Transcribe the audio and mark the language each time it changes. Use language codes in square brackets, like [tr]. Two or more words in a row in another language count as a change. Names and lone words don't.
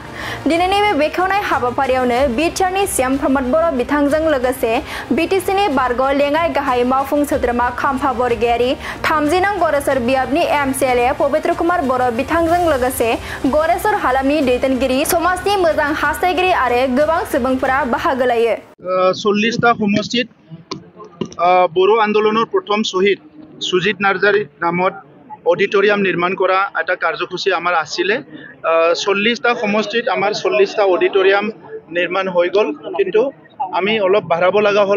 [brx] दिनैनि बे बेखेवनाय हाबाफारियावनो बिटिआरनि सीएम प्रमद बर' बिथांजों लोगोसे बिटिसिनि बारग' लेङाइ गाहाय मावफुं सोद्रोमा खाम्फा बरगयारी 30 नं गरेसर बियाबनि एमसिएलए पबित्र कुमार बर' बिथांजों लोगोसे गरेसर हालामनि दैदेनगिरि समाजनि मोजां हास्थायगिरि आरो गोबां सुबुंफोरा बाहागो लायो। [as] 40টা সমষ্টিত বড়ো আন্দোলনৰ প্ৰথম শহীদ সুজিত নাৰ্জাৰী নামত অডিটৰিয়াম নিৰ্মাণ কৰা এটা কাৰ্যসূচী আমাৰ আছিল। 40টা সমষ্টিত আমাৰ 40টা অডিটৰিয়াম নিৰ্মাণ হৈ গ'ল, কিন্তু আমি অলপ বাঢ়াব লগা হ'ল।